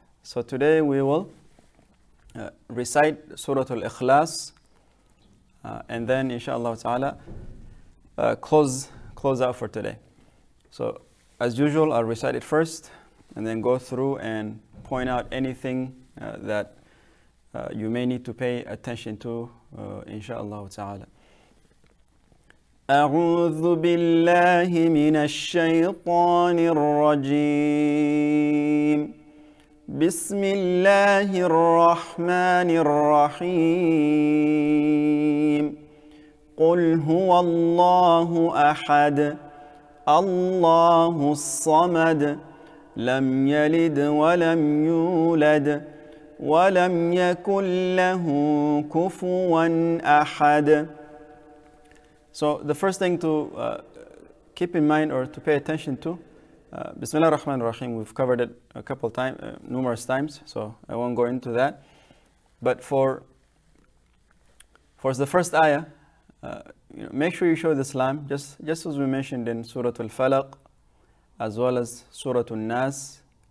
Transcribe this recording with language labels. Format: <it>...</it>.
<en>So today we will recite Surah Al-Ikhlas, and then inshallah ta'ala close out for today. So as usual, I'll recite it first and then go through and point out anything that you may need to pay attention to inshallah ta'ala.</en> <ar>أعوذ بالله من الشيطان الرجيم. بسم الله الرحمن الرحيم. قل هو الله أحد الله الصمد لم يلد ولم يولد ولم يكن له كفوا أحد.</ar> <en>So the first thing to keep in mind or to pay attention to,</en> <ar>Bismillah ar-Rahman ar-Rahim,</ar> <en>we've covered it a couple times, numerous times, so I won't go into that. But for the first ayah, make sure you show the lam, just as we mentioned in Surah Al-Falaq, as well as Surah Al-Nas.</en>